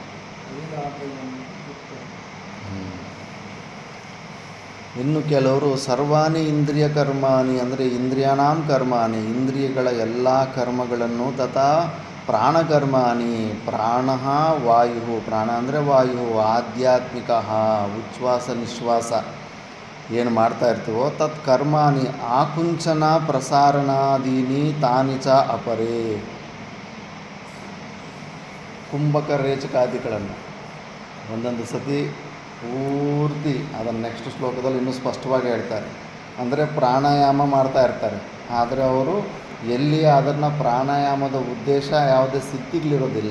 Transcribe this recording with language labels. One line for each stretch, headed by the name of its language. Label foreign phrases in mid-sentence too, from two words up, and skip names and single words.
Kannada: ಇನ್ನು ಕೆಲವರು
Sanskrit: ಸರ್ವಾಣಿ ಇಂದ್ರಿಯ ಕರ್ಮಾಣಿ
Kannada: ಅಂದರೆ
Sanskrit: ಇಂದ್ರಿಯಾಣಾಂ ಕರ್ಮಾಣಿ
Kannada: ಇಂದ್ರಿಯಗಳ ಎಲ್ಲ ಕರ್ಮಗಳನ್ನು
Sanskrit: ತಥಾ ಪ್ರಾಣಕರ್ಮಾಣಿ
Kannada: ಪ್ರಾಣ ವಾಯು ಪ್ರಾಣ ಅಂದರೆ ವಾಯು ಆಧ್ಯಾತ್ಮಿಕ ಉಚ್ಛ್ವಾಸ ನಿಶ್ವಾಸ ಏನು ಮಾಡ್ತಾ ಇರ್ತೀವೋ
Sanskrit: ತತ್ ಕರ್ಮಾಣಿ ಆಕುಂಚನ ಪ್ರಸಾರಣಾದೀನಿ ತಾನಿ ಚ ಅಪರೇ
Kannada: ಕುಂಭಕ ರೇಚಕಾದಿಗಳನ್ನು ಒಂದೊಂದು ಸತಿ ಪೂರ್ತಿ ಅದನ್ನು ನೆಕ್ಸ್ಟ್ ಶ್ಲೋಕದಲ್ಲಿ ಇನ್ನೂ ಸ್ಪಷ್ಟವಾಗಿ ಹೇಳ್ತಾರೆ. ಅಂದರೆ ಪ್ರಾಣಾಯಾಮ ಮಾಡ್ತಾ ಇರ್ತಾರೆ, ಆದರೆ ಅವರು ಎಲ್ಲಿ ಅದನ್ನು ಪ್ರಾಣಾಯಾಮದ ಉದ್ದೇಶ ಯಾವುದೇ ಸಿದ್ಧಿಗಳಿರೋದಿಲ್ಲ.